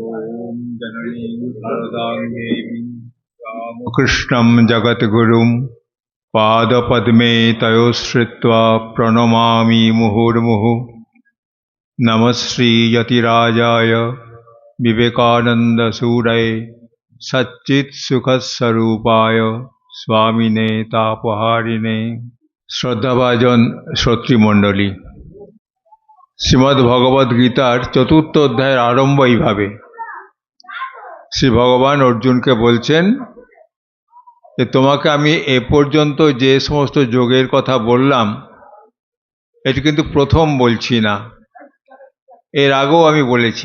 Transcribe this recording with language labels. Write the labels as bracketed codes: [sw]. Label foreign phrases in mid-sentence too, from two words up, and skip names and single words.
[sa] ॐ जननीं शारदां देवीं रामकृष्णं जगद्गुरुं पादपद्मे तयोश्रित्वा प्रणमामि मुहुर्मुहुः। नमः श्रीयतिराजाय विवेकानन्दसूरये सच्चित्सुखस्वरूपाय स्वामिने तापहारिणे। [bn] শ্রদ্ধাভাজন শ্রোতৃমণ্ডলী, শ্রীমদ্ ভগবদ গীতার চতুর্থ অধ্যায়ের আরম্ভ এইভাবে। শ্রী ভগবান অর্জুনকে বলছেন যে তোমাকে আমি এ পর্যন্ত যে সমস্ত যোগের কথা বললাম এটি কিন্তু প্রথম বলছি না, এর আগেও আমি বলেছি।